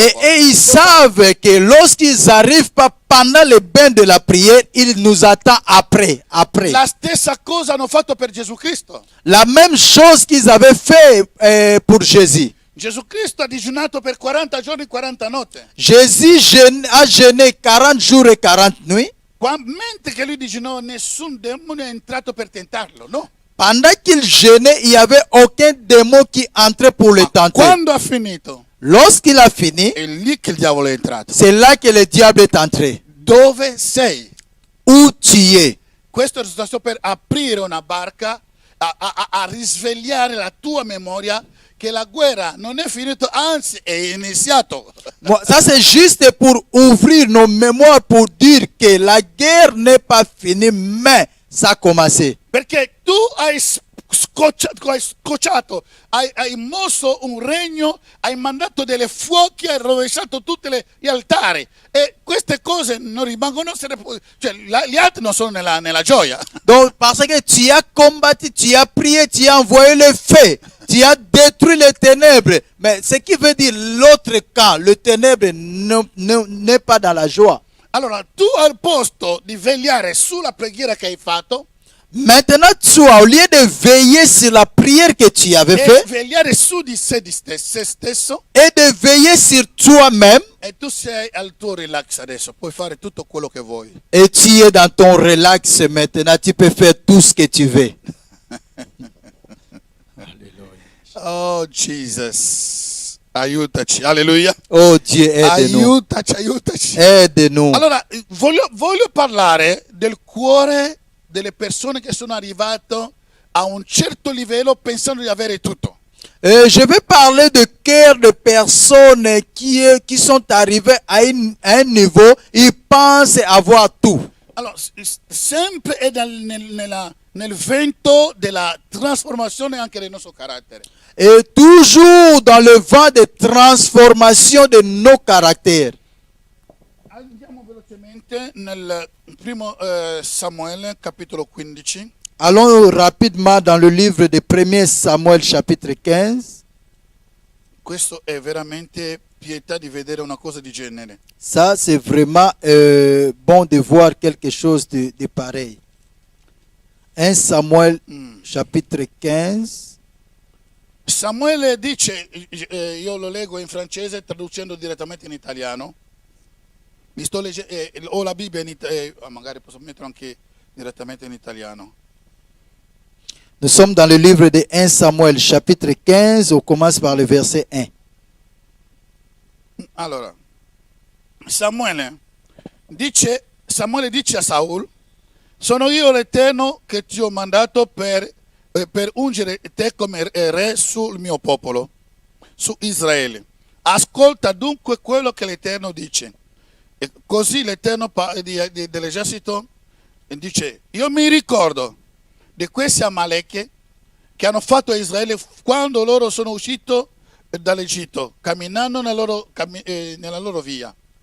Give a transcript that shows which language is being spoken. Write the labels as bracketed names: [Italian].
[French] Et ils savent que lorsqu'ils n'arrivent pas pendant le bain de la prière, ils nous attendent après. [Italian] La stessa cosa hanno fatto per Gesù Cristo. [French] La même chose qu'ils avaient fait pour Jésus. [Italian] Gesù Cristo ha digiunato per 40 giorni, 40 notte. [French] Jésus a jeûné 40 jours et 40 nuits. [Italian] Mentre che lui digiunò, nessun demonio è entrato per tentarlo, no? [French] Pendant qu'il jeûnait, il n'y avait aucun démon qui entrait pour le tenter. [Italian] Quando ha finito, [French] Lorsqu'il a fini, [Italian] è lì che il diavolo è entrato. [French] c'est là que le diable est entré. [Italian] Dove sei? [French] Où tu es? [Italian] Questo è stato per aprire una barca a risvegliare la tua memoria che la guerra non è finita, anzi è iniziato. [French] Ça c'est juste pour ouvrir nos mémoires pour dire que la guerre n'est pas finie, mais ça a commencé. [Italian] Perché tu hai scocciato, hai mosso un regno, hai mandato delle fuochi, hai rovesciato tutti gli altari. E queste cose non rimangono, cioè gli altri non sono nella gioia. [French] Donc parce que tu as combattu, tu as prié, tu as envoyé le feu, tu as détruit les ténèbres. Mais ce qui veut dire l'autre camp, le ténèbre n'est pas dans la joie. [Italian] Allora, tu al posto di vegliare sulla preghiera che hai fatto, [French] Maintenant, toi, au lieu de veiller sur la prière que tu avais [Italian] e [French] faite [Italian] vegliare su di se stesso, [French] et de veiller sur toi-même, [Italian] e tu sei al tuo relax adesso, puoi fare tutto quello che vuoi. [French] et tu es dans ton relax maintenant, tu peux faire tout ce que tu veux. [Italian] Oh Jesus, aiutaci, alleluia. [French] Oh Dieu, aide-nous. [Italian] Aiutaci. [French] Aide-nous. [Italian] Allora, voglio parlare del cuore delle persone che sono arrivate a un certo livello pensando di avere tutto. [French] Je vais parler de cœur de personnes qui sont arrivées à un niveau, ils pensent avoir tout. [Italian] Allora, sempre è nel vento della trasformazione anche del nostro carattere. [French] Et toujours dans le vent de transformation de nos caractères. [Italian] Andiamo velocemente nel primo Samuele, capitolo 15. [French] Allons rapidement dans le livre de 1 Samuel chapitre 15. [Italian] Questo è veramente pietà di vedere una cosa di genere. [French] Ça, c'est vraiment bon de voir quelque chose de pareil. 1 Samuel chapitre 15. [Italian] Samuele dice, io lo leggo in francese traducendo direttamente in italiano. Mi sto leggendo, ho la Bibbia in italiano, magari posso mettere anche direttamente in italiano. [French] Nous sommes dans le livre de 1 Samuel chapitre 15, on commence par le verset 1. [Italian] Allora, Samuele dice a Saul, sono io l'Eterno che ti ho mandato per ungere te come re sul mio popolo, su Israele. Ascolta dunque quello che l'Eterno dice. E così l'Eterno dell'esercito dice, io mi ricordo di questi Amalek che hanno fatto a Israele quando loro sono usciti dall'Egitto, camminando nella loro via.